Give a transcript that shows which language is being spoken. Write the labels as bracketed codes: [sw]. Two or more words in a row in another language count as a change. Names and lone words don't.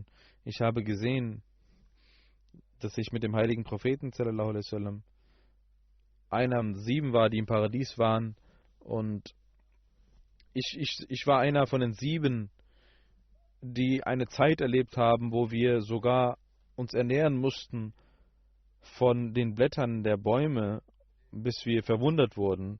[de] Ich habe gesehen, dass ich mit dem heiligen Propheten [ar] صلى الله عليه وسلم [de] einer von 7 war, die im Paradies waren, und ich war einer von den 7, die eine Zeit erlebt haben, wo wir sogar uns ernähren mussten von den Blättern der Bäume, bis wir verwundert wurden.